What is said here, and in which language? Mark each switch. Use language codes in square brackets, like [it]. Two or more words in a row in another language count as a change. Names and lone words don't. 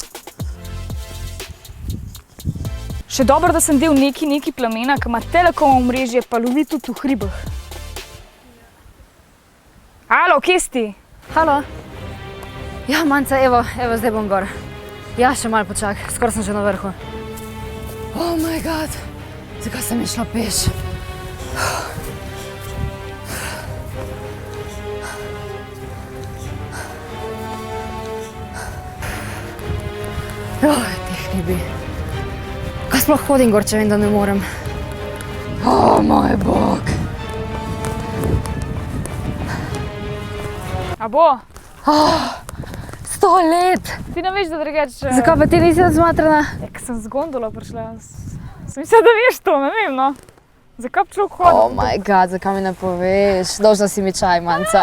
[sl] Še dobro, da sem del neki plamena, ki ima telekom omrežje, pa lovi tudi v hribih. Halo, kje si? Halo. Ja, Manca, evo, zdaj bom gor. Ja, še malo počak, skoraj sem že na vrhu. [en] Oh my god, [sl] zakaj sem išla peš? Teh ne bi. Kaj sploh hodim gor, če vem, da ne morem? O, moj bog. A bo? 100 let! Ti ne veš, da drugače... Zakaj pa ti nisi odsmatrana? Ja, ker sem z gondolo prišla. Sem mislila, da veš to, ne vem, no. Zakaj pa človek hodi? [en] Oh my god, [sl] zakaj mi ne poveš? Dolžna si mi čaj, Manca.